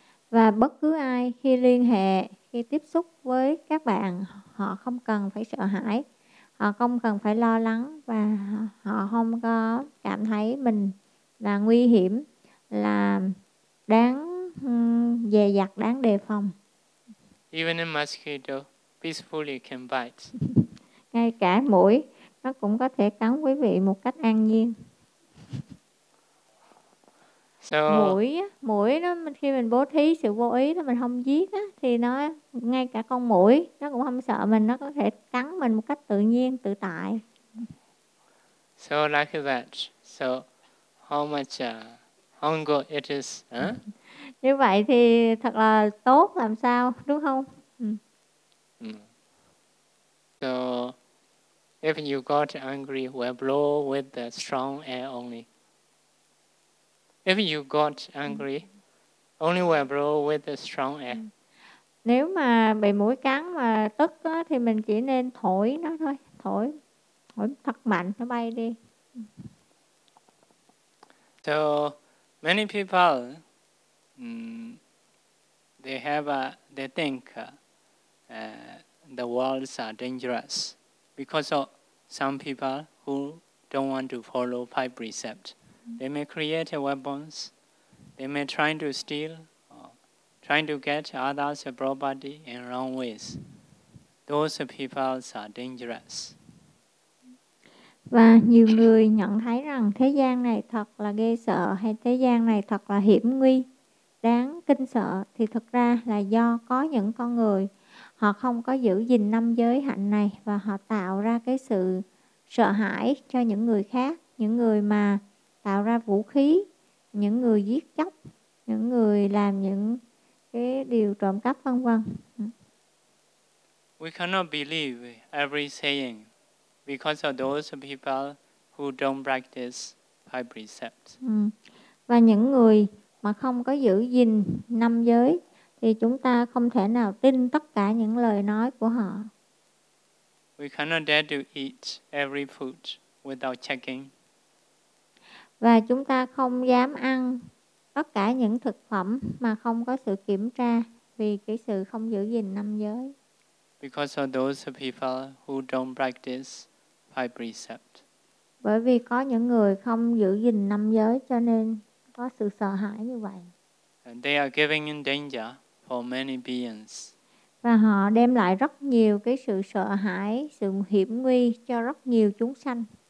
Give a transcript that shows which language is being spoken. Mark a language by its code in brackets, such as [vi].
[vi] Và bất cứ ai khi liên hệ, khi tiếp xúc với các bạn, họ không cần phải sợ hãi. Họ không cần phải lo lắng và họ không có cảm thấy mình là nguy hiểm, là đáng dè dặt, đáng đề phòng. [en] Even a mosquito peacefully can bite. [vi] Ngay cả muỗi nó cũng có thể cắn quý vị một cách an nhiên. [en] So, [vi] muỗi nó khi mình bố thí sự vô ý đó, mình không giết á, thì nó ngay cả con muỗi nó cũng không sợ mình, nó có thể cắn mình một cách tự nhiên, tự tại. [en] So like that. So how much hunger it is, huh? [vi] Như vậy thì thật là tốt làm sao, đúng không? [en] So if you got angry, we'll blow with the strong air only. If you got angry, only we'll blow with the strong air. [vi] Nếu mà bị muỗi cắn mà tức đó, thì mình chỉ nên thổi nó thôi, thổi thật mạnh nó bay đi. [en] So many people they think the worlds are dangerous because of some people who don't want to follow five precepts. They may create weapons, they may try to steal, or trying to get others' property in wrong ways. Those people are dangerous. [vi] Và nhiều người nhận thấy rằng thế gian này thật là ghê sợ, hay thế gian này thật là hiểm nguy, đáng kinh sợ, thì thật ra là do có những con người họ không có giữ gìn năm giới hạnh này và họ tạo ra cái sự sợ hãi cho những người khác, những người mà tạo ra vũ khí, những người giết chóc, những người làm những cái điều trộm cắp vân vân. [en] We cannot believe every saying because of those people who don't practice five precepts. [vi] Và những người mà không có giữ gìn năm giới thì chúng ta không thể nào tin tất cả những lời nói của họ. [en] We cannot dare to eat every food without checking. [vi] Và chúng ta không dám ăn tất cả những thực phẩm mà không có sự kiểm tra vì cái sự không giữ gìn năm giới. [en] Because of those people who don't practice five precepts. [vi] Bởi vì có những người không giữ gìn năm giới cho nên có sự sợ hãi như vậy. [en] And they are giving in danger for many beings. [vi] Và họ đem lại rất nhiều cái sự sợ hãi, sự hiểm nguy cho rất nhiều chúng sanh.